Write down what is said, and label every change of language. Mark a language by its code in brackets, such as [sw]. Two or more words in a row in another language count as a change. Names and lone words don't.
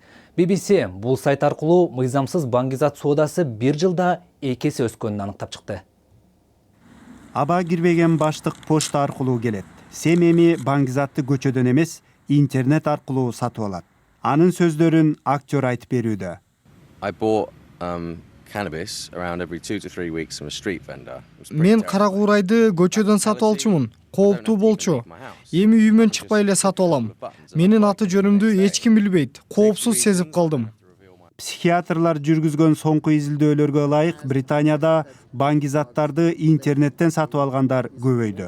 [ky] BBC бул сайт аркылуу мыйзамсыз баңгизат соодасы 1 жылда 2 эсе өскөнүн аныктап чыкты. Аба кирбеген баштык почта аркылуу келет. Сем эми баңгизатты көчөдөн эмес, интернет аркылуу сатып алат. Анын сөздөрүн актер айтып берүүдө. [en] I bought cannabis around every 2 to 3 weeks from a street vendor. [ky] Мен кара куурайды көчөдөн сатып алчумун. Кооптуу болчу. Эми үйүмөн чыкпай эле сатып алам. Менин аты жөнүмдү эч ким билбейт. Коопсуз сезип калдым. Психиатрлар жүргүзгөн соңку изилдөөлөргө ылайык Британияда баңгизаттарды интернеттен сатып алгандар көбөйдү.